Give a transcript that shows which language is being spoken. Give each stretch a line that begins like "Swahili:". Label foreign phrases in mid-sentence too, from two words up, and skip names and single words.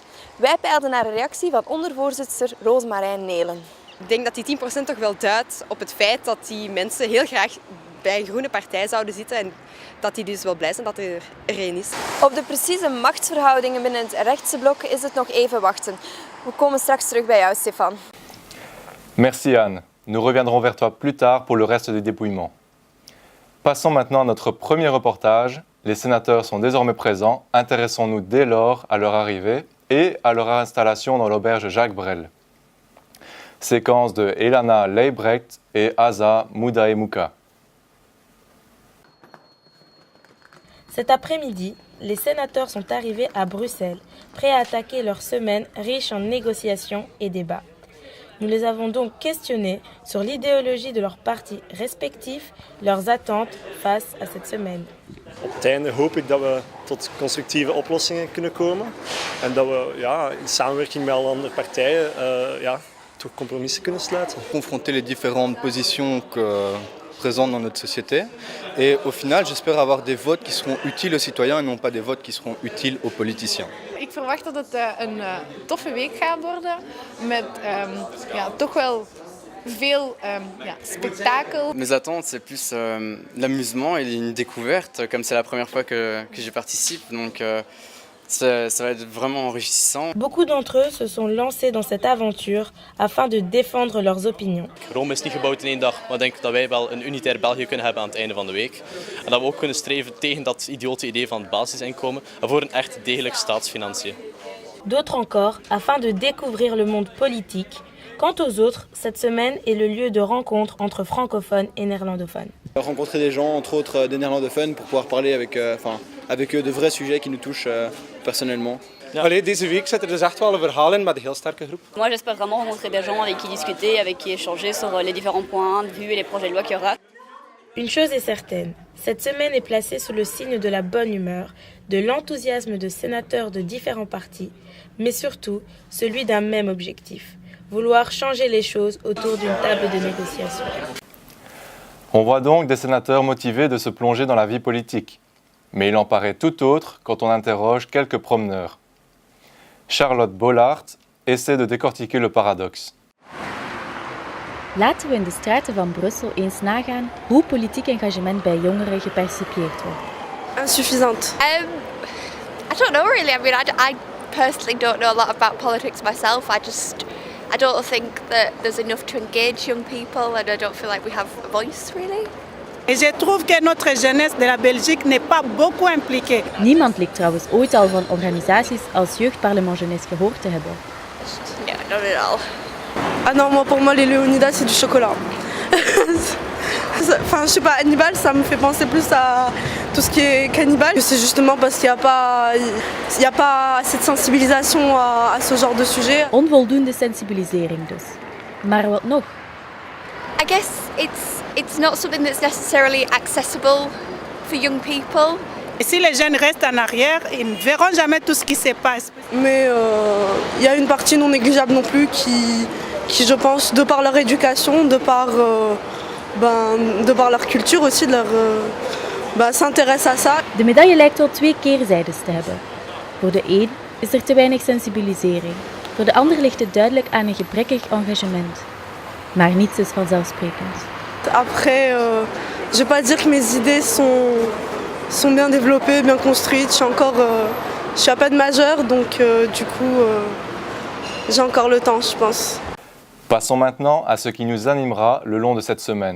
Dutch: Wij peilden naar een reactie van ondervoorzitter Roosmarijn Nelen. Ik denk dat die 10% toch wel duidt op het feit dat die mensen heel graag bij een groene partij zouden zitten en dat die dus wel blij zijn dat er één is. Op de precieze machtsverhoudingen binnen het rechtse blok is het nog even wachten. We komen straks terug bij jou, Stefan.
French: Merci Anne. Nous reviendrons vers toi plus tard pour le reste du dépouillement. Passons maintenant à notre premier reportage. Les sénateurs sont désormais présents. Intéressons-nous dès lors à leur arrivée et à leur installation dans l'auberge Jacques Brel. Séquence de Elana Leibrecht et Asa Moudaemouka. Cet après-midi, les sénateurs sont arrivés à Bruxelles, prêts à attaquer leur semaine riche en négociations et débats. Nous les avons donc questionnés sur l'idéologie de leurs partis respectifs, leurs attentes face à cette semaine.
Dutch: Op het einde hoop ik dat we tot constructieve oplossingen kunnen komen. En dat we in samenwerking met alle andere partijen toch compromissen kunnen sluiten.
French: Confronter les différentes positions présentes dans notre société. Et au final, j'espère avoir des votes qui seront utiles aux citoyens et non pas des votes qui seront utiles aux politiciens.
Dutch: Ik verwacht dat het een toffe week gaat worden met toch wel veel spektakel.
French: Mes attentes, c'est plus l'amusement et une découverte, comme c'est la première fois que j'y participe. Donc ça va être vraiment enrichissant. Beaucoup d'entre eux se sont lancés dans cette aventure afin de défendre leurs opinions.
Dutch: Rome is niet gebouwd in één dag, maar ik denk dat wij wel een unitair België kunnen hebben aan het einde van de week. En dat we ook kunnen streven tegen dat idiote idee van het basisinkomen en voor een echt degelijk staatsfinanciën.
French: D'autres encore afin de découvrir le monde politique. Quant aux autres, cette semaine est le lieu de rencontre entre francophones et néerlandophones. Rencontrer des gens, entre autres des néerlandophones, pour pouvoir parler avec eux de vrais sujets qui nous touchent personnellement.
Dutch: Allee, deze week zit er dus echt wel een verhaal in met een heel sterke groep.
French: Moi, j'espère vraiment rencontrer des gens avec qui discuter, avec qui échanger sur les différents points de vue et les projets de loi qu'il y aura. Une chose est certaine, cette semaine est placée sous le signe de la bonne humeur, de l'enthousiasme de sénateurs de différents partis, mais surtout celui d'un même objectif. Vouloir changer les choses autour d'une table de négociation. On voit donc des sénateurs motivés de se plonger dans la vie politique. Mais il en paraît tout autre quand on interroge quelques promeneurs. Charlotte Bollaert essaie de décortiquer le paradoxe.
Dutch: Laten we in de straten van Brussel eens nagaan hoe politiek engagement bij jongeren gepercipieerd wordt.
French: Insuffisante.
English: I don't know really. I mean, I personally don't know a lot about politics myself. I don't think that there's enough to engage young people and I don't feel like we have a voice really.
French: Et je trouve que notre jeunesse de la Belgique n'est pas beaucoup impliquée.
Dutch: Niemand lijkt trouwens ooit al van organisaties als Jeugdparlement Jeunesse gehoord te hebben.
English: No, not at all.
French: Ah non, pour moi les Léonidas c'est du chocolat. Enfin, je sais pas, Hannibal, ça me fait penser plus à tout ce qui est cannibale. C'est justement parce qu'il n'y a pas assez de sensibilisation à ce genre de sujet.
Dutch: Onvoldoende sensibilisering dus. Maar wat nog?
English: I guess it's not something that's necessarily accessible for young people.
French: Et si les jeunes restent en arrière, ils ne verront jamais tout ce qui se passe. Mais il y a une partie non négligeable non plus qui je pense, de par leur éducation, de par leur culture aussi, s'intéresse à ça.
Dutch: De medaille lijkt wel twee keerzijdes te hebben. Voor de een is er te weinig sensibilisering. Voor de ander ligt het duidelijk aan een gebrekkig engagement. Maar niets is vanzelfsprekend.
French: Après, je vais pas dire que mes idées sont bien développées, bien construites. Je suis à peine majeure, donc du coup, j'ai encore le temps, je pense. Passons maintenant à ce qui nous animera le long de cette semaine.